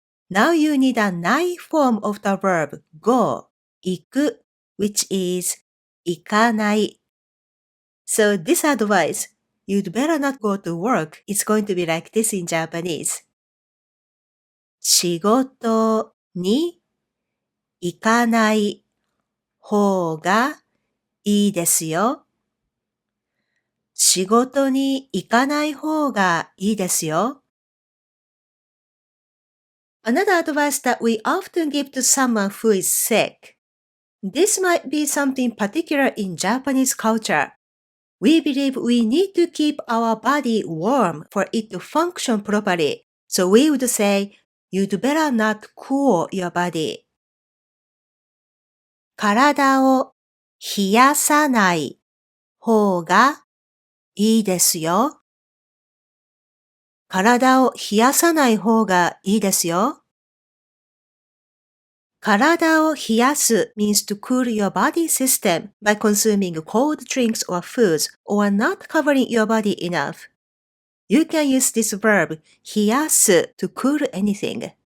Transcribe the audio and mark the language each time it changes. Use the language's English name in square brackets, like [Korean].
[English] Now you need a ない form of the verb go, 行く, which is 行かない. So this advice, you'd better not go to work, is going to be like this in Japanese. [Japanese] 仕事に行かない方がいいですよ。仕事に行かない方がいいですよ。 [English] Another advice that we often give to someone who is sick. This might be something particular in Japanese culture. We believe we need to keep our body warm for it to function properly. So we would say, you'd better not cool your body. [Japanese] 体を冷やさない方がいいですよ。体を冷やさない方がいいですよ。体を冷やす [English] means to cool your body system by consuming cold drinks or foods or not covering your body enough. You can use this verb 冷やす to cool anything.